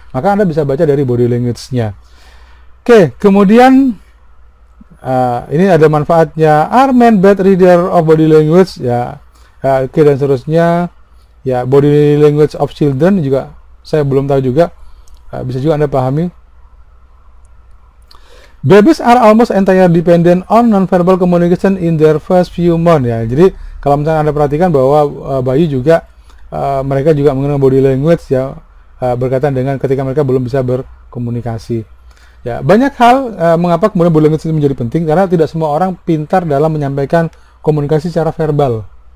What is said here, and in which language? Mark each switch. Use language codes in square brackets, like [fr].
[id] Maka Anda bisa baca dari body language-nya. Oke, kemudian ini ada manfaatnya. [en] Are men bad reader of body language, ya. [id] Oke, dan seterusnya, ya. [en] Body language of children [id] juga saya belum tahu juga, bisa juga Anda pahami. [en] Babies are almost entirely dependent on nonverbal communication in their first few months, ya. [id] Jadi kalau misalnya Anda perhatikan bahwa bayi juga mereka juga mengenal body language, ya, berkaitan dengan ketika mereka belum bisa berkomunikasi. Ya, banyak hal mengapa kemudian body language itu menjadi penting, karena tidak semua orang pintar dalam menyampaikan komunikasi secara verbal.